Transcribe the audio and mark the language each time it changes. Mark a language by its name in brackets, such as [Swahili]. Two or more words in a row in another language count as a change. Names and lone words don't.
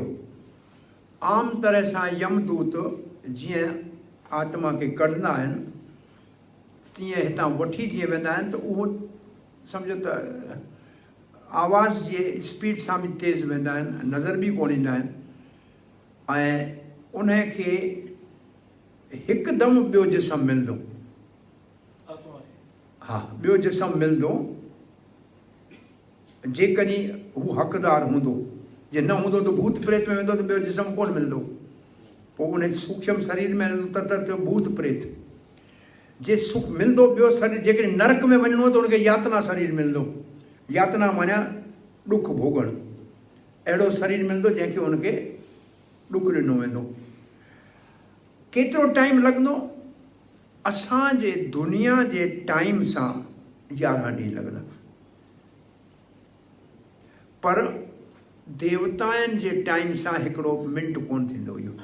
[Sindhi] आम तरह सां यमदूत जीअं आत्मा खे कढंदा आहिनि तीअं हितां वठी जीअं वेंदा आहिनि त उहो सम्झो त आवाज़ जे स्पीड सां बि तेज़ वेंदा आहिनि, नज़र बि कोन ईंदा आहिनि। ऐं उनखे हिकदमि ॿियो जिस्म मिलंदो। हा, ॿियो जिस्म मिलंदो जेकॾहिं हू हक़दार हूंदो। जे न हूंदो त भूत प्रेत में वेंदो त ॿियो जिस्म कोन मिलंदो। पोइ उन सूक्ष्म शरीर में त भूत प्रेत। जे सुख मिलंदो ॿियो शरीर, जेकॾहिं नरक में वञिणो आहे त उनखे यातना शरीर मिलंदो। यातना माना ॾुख भोगणु। अहिड़ो शरीर मिलंदो जंहिंखे उनखे ॾुख ॾिनो वेंदो। केतिरो टाइम लॻंदो? असांजे दुनिया जे टाइम सां 11 ॾींहं लॻंदा, पर देवताउनि जे टाइम सां हिकिड़ो मिंट कोन थींदो इहो।